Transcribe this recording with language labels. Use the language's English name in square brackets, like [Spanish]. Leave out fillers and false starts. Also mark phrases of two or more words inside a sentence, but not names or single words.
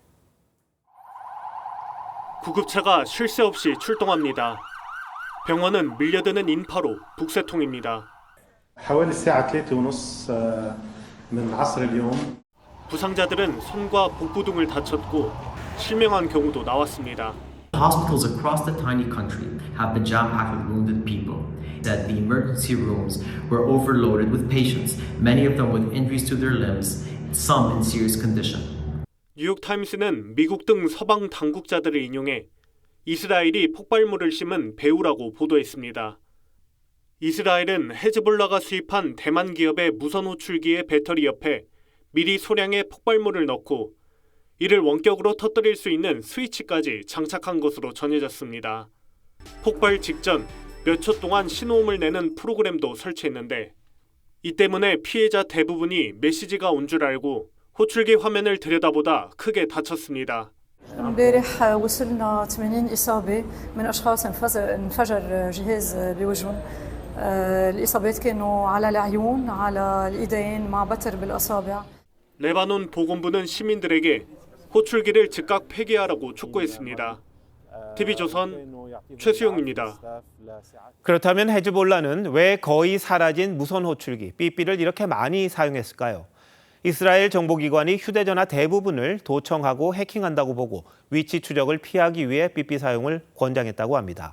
[Korean] 구급차가 쉴 새 없이 출동합니다. 병원은 밀려드는 인파로 북새통입니다. 부상자들은 손과 복부 등을 다쳤고 실명한 경우도 나왔습니다. [English] Hospitals across the tiny country have been jam-packed with wounded people. That the emergency rooms were overloaded with patients, many of them with injuries to their limbs, some in serious condition. [Korean] 뉴욕타임스는 미국 등 서방 당국자들을 인용해 이스라엘이 폭발물을 심은 배후라고 보도했습니다. 이스라엘은 헤즈볼라가 수입한 대만 기업의 무선 호출기의 배터리 옆에 미리 소량의 폭발물을 넣고 이를 원격으로 터뜨릴 수 있는 스위치까지 장착한 것으로 전해졌습니다. 폭발 직전 몇 초 동안 신호음을 내는 프로그램도 설치했는데 이 때문에 피해자 대부분이 메시지가 온 줄 알고 호출기 화면을 들여다보다 크게 다쳤습니다. [Arabic] امبارح وصلنا 80 إصابة من أشخاص انفجر جهاز بوجههم. الإصابات كانوا على العيون، على الإيدين مع بتر بالأصابع. [Korean] 레바논 보건부는 시민들에게 호출기를 즉각 폐기하라고 촉구했습니다. TV조선 최수용입니다. 그렇다면 헤즈볼라는 왜 거의 사라진 무선 호출기 삐삐를 이렇게 많이 사용했을까요? 이스라엘 정보기관이 휴대전화 대부분을 도청하고 해킹한다고 보고 위치 추적을 피하기 위해 삐삐 사용을 권장했다고 합니다.